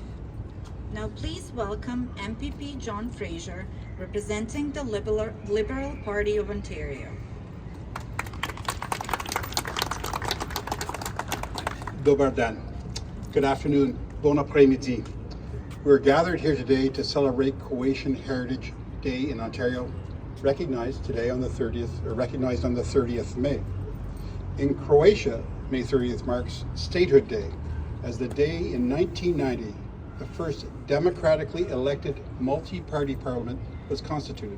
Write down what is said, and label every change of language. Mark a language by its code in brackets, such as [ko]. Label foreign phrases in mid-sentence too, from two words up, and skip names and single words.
[en] Now please welcome MPP John Fraser, representing the Liberal Party of Ontario. [hr] Dobar dan. [en] Good afternoon. [fr] Bon après-midi. [en] We're gathered here today to celebrate Croatian Heritage Day in Ontario, recognized on the 30th May. In Croatia, May 30th marks Statehood Day as the day in 1990 the first democratically elected multi-party parliament was constituted.